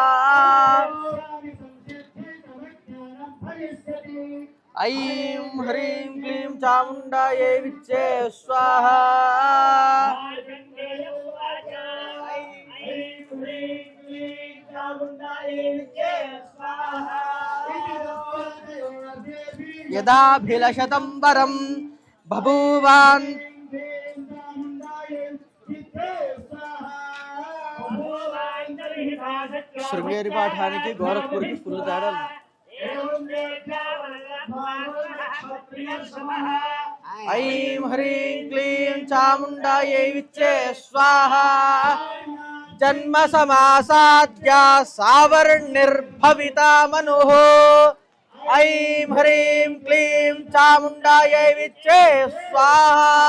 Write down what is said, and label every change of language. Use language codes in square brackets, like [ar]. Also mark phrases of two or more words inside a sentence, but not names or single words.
[sa] ऐं ह्रीं क्लीं चामुण्डायै विच्चे स्वाहा यदाभिलषतं वरं बभूवान् [te] శృంగేరి పాఠానికి గోరఖ్పూర్కి ఫుల్ తేడా [sa] ఐం హ్రీం క్లీం చాముండాయై విచ్చే స్వాహా జన్మ సమాసాద్యా సావర్ణిర్భవితా మనుః ఐం హ్రీం క్లీం చాముండాయై విచ్చే స్వాహా